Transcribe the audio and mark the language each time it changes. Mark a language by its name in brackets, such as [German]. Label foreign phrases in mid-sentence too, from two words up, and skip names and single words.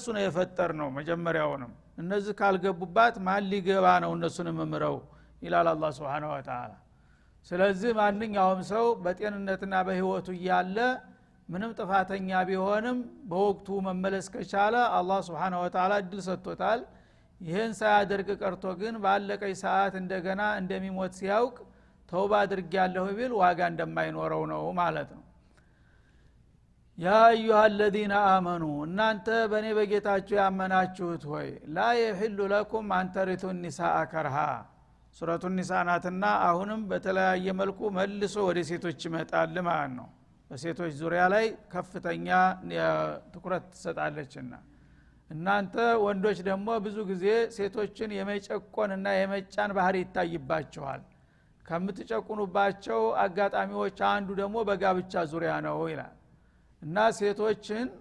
[Amharic] ነው የፈጠር ነው መጀመሪያውንም እነዚህ ካልገቡባት ማን ሊገባ ነው እነሱን መምረው ይላል አላህ [Arabic] سبحانه وتعالى [Amharic] ስለዚህ ማንኛውም ሰው በጤንነትና በህይወቱ ያለ ምንም ጥፋተኛ ቢሆንም በወቅቱ መመለስ ከቻለ አላህ [Arabic] سبحانه وتعالى [Amharic] እድል ሰጥቶታል ይሄን ሳያደርግ ቀርቶ ግን ባለቀይ ሰዓት እንደገና እንደሚሞት ሲያውቅ ተውባ አድርጊያለሁ ቢል ዋጋ እንደማይኖረው ነው ማለት ነው [Arabic] يا أيها الذين آمنوا [Amharic] እናንተ በኔ በጌታችሁ ያመናችሁት ሆይ [Arabic] لا يحل لكم أن ترثوا النساء كرها [Amharic] ሱረቱ ኒሳ ናትና አሁንም በተለያየ መልኩ መልሶ ወደ ሴቶች ይመጣል ማለት ነው በሴቶች ዙሪያ ላይ ከፍተኛ ትኩረት ተሰጣለችና እናንተ ወንዶች ደግሞ ብዙ ጊዜ ሴቶችን የመጨቆንና የመጫን ባህሪ ይታይባቸዋል ከምትጨቁኑባቸው አጋጣሚዎች አንዱ ደግሞ በጋብቻ ዙሪያ ነው ይላል እና ሴቶችን